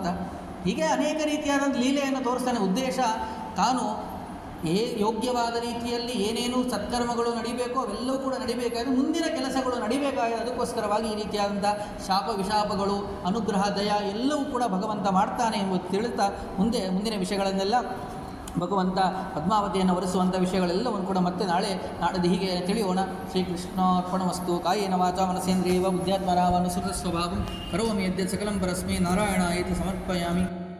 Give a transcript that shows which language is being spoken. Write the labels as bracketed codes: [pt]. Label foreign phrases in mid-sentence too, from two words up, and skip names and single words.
[kn] ಹೀಗೆ ಅನೇಕ ರೀತಿಯಾದಂಥ ಲೀಲೆಯನ್ನು ತೋರಿಸ್ತಾನೆ. ಉದ್ದೇಶ ತಾನು ಯೋಗ್ಯವಾದ ರೀತಿಯಲ್ಲಿ ಏನೇನು ಸತ್ಕರ್ಮಗಳು ನಡಿಬೇಕೋ ಅವೆಲ್ಲವೂ ಕೂಡ ನಡಿಬೇಕಾದ್ರೆ, ಮುಂದಿನ ಕೆಲಸಗಳು ನಡಿಬೇಕಾಗಿದೆ. ಅದಕ್ಕೋಸ್ಕರವಾಗಿ ಈ ರೀತಿಯಾದಂಥ ಶಾಪ ವಿಶಾಪಗಳು, ಅನುಗ್ರಹ, ದಯ ಎಲ್ಲವೂ ಕೂಡ ಭಗವಂತ ಮಾಡ್ತಾನೆ ಎಂಬುದು ತಿಳಿತಾ ಮುಂದಿನ ವಿಷಯಗಳನ್ನೆಲ್ಲ ಭಗವಂತ ಪದ್ಮಾವತಿಯನ್ನು ವರಿಸುವಂಥ ವಿಷಯಗಳೆಲ್ಲವನ್ನು ಕೂಡ ಮತ್ತೆ ನಾಡದು ಹೀಗೆ ತಿಳಿಯೋಣ. ಶ್ರೀಕೃಷ್ಣಾರ್ಪಣಮಸ್ತು. [sa] ಕಾಯೇನ ವಾಚಾ ಮನಸೇಂದ್ರಿಯವ ಬುದ್ಧ್ಯಾತ್ಮನಾವನುಸೃತ ಸ್ವಭಾವಂ ಕರೋಮಿ ಯದ್ಯತ್ ಸಕಲಂ ಪರಸ್ಮೈ ನಾರಾಯಣಾಯೇತಿ ಸಮರ್ಪಯಾಮಿ.